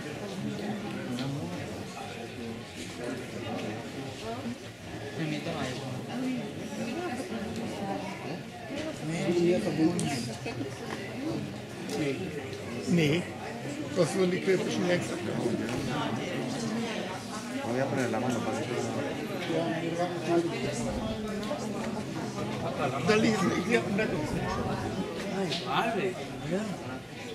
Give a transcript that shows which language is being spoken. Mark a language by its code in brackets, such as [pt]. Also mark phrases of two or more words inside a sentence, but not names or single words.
[de] Nee, das wurden die Köpfe schon längst abgehauen. [es] Voy a poner la mano para que [de] Da liegen, ich habe einen